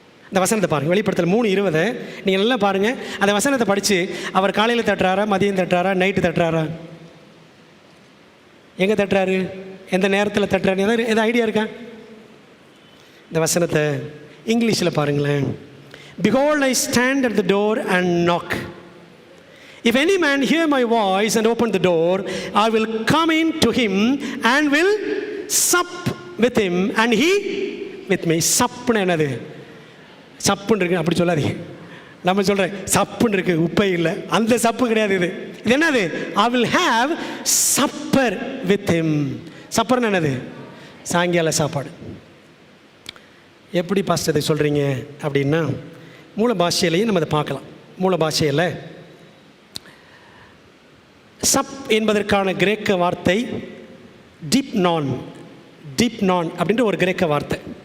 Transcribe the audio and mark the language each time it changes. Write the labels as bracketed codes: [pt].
[ta] இந்த வசனத்தை பாருங்கள், வெளிப்படுத்தல் 3:20 நீங்கள் நல்லா பாருங்கள். அந்த வசனத்தை படித்து அவர் காலையில் தட்டுறாரா, மதியம் தட்டுறாரா, நைட்டு தட்டுறாரா, எங்கே தட்டுறாரு, எந்த நேரத்தில் தட்டுறாரு, எதாவது ஐடியா இருக்கா? இந்த வசனத்தை இங்கிலீஷில் பாருங்களேன். [en] Behold, I stand at the door and knock. If any man hear my voice and open the door, I will come in to him and will sup with him and he with me. [ta] சப்புன்னு என்னது? சப்புன்னு இருக்கு அப்படி சொல்லாதீங்க. நம்ம சொல்கிறேன் சப்புன்னு இருக்குது, உப்பே இல்லை, அந்த சப்பு கிடையாது. இது என்னது? [en] I will have supper with him. [ta] சப்பர்னு என்னது? சாயங்கால சாப்பாடு. எப்படி பாஸ்டர் இதை சொல்கிறீங்க அப்படின்னா, மூல பாஷையிலையும் நம்ம அதை பார்க்கலாம். மூல பாஷையில் சப் என்பதற்கான கிரேக்க வார்த்தை டிப்னான் அப்படின்ற ஒரு கிரேக்க வார்த்தை.